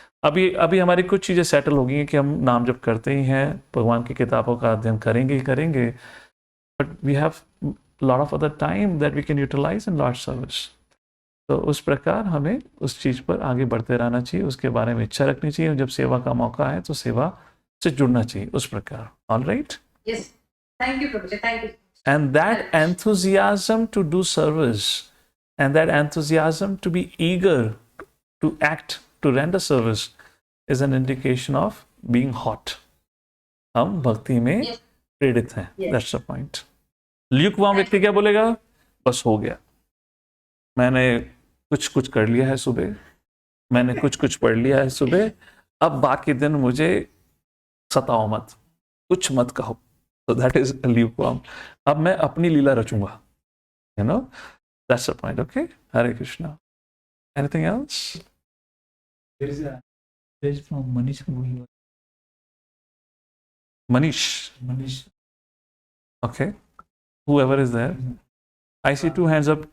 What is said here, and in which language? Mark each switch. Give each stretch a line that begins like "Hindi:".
Hindi: अभी हमारी कुछ चीज़ें सेटल हो गई हैं कि हम नाम जप करते ही हैं, भगवान की किताबों का अध्ययन करेंगे ही करेंगे,
English: But we have lot of other time that we can utilize in lord service.
Hindi: तो उस प्रकार हमें उस चीज़ पर आगे बढ़ते रहना चाहिए, उसके बारे में इच्छा रखनी चाहिए. जब सेवा का मौका है तो सेवा से जुड़ना चाहिए उस प्रकार.
English: All right? Yes. Thank you, Prabhuji. Thank you. And that enthusiasm to do service, and that enthusiasm to be eager to act, to render service, is an indication of being hot.
Hindi: हम भक्ति में
English: Yes.
Hindi: प्रेरित हैं.
English: Yes. That's the point.
Hindi: Lukewarm व्यक्ति क्या बोलेगा? बस हो गया, मैंने कुछ कर लिया है सुबह, मैंने कुछ पढ़ लिया है सुबह, अब बाकी दिन मुझे सताओ मत, कुछ मत कहो.
English: So that is lukewarm.
Hindi: अब मैं अपनी लीला रचूंगा.
English: You know, that's the point. Okay. Hare Krishna. Anything else? There is a message from Manish who he was Manish. Manish. Okay. Whoever is there. I see two hands up.